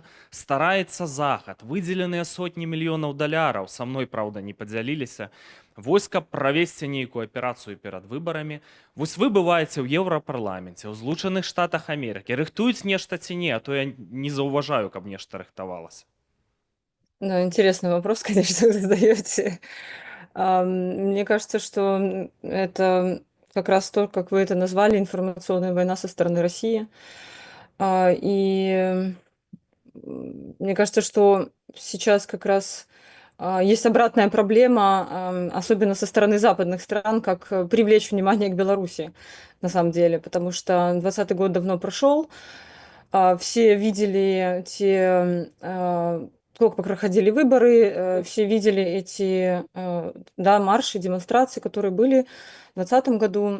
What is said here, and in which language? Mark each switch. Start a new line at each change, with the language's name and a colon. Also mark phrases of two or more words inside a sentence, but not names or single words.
Belarusian: Стараецца захад, выдзеленыя сотні мільёнаў даляраў, са мной, праўда, не падзяліліся. Вось каб правесці нейкую аперацыю перад выбарамі. Вось вы бываеце ў Еўрапарламенце, ў Злучаных Штатах Амерыкі. Рыхтуюць нешта ці не, а то я не заўважаю, каб нешта рыхтавалася. Ну,
Russian: интересный вопрос, конечно, вы задаете. Мне кажется, что это как раз то, как вы это назвали, информационная война со стороны России. И мне кажется, что сейчас как раз есть обратная проблема, особенно со стороны западных стран, как привлечь внимание к Беларуси, на самом деле, потому что 2020 год давно прошел, все видели то, как проходили выборы, все видели эти да, марши, демонстрации, которые были в 2020 году.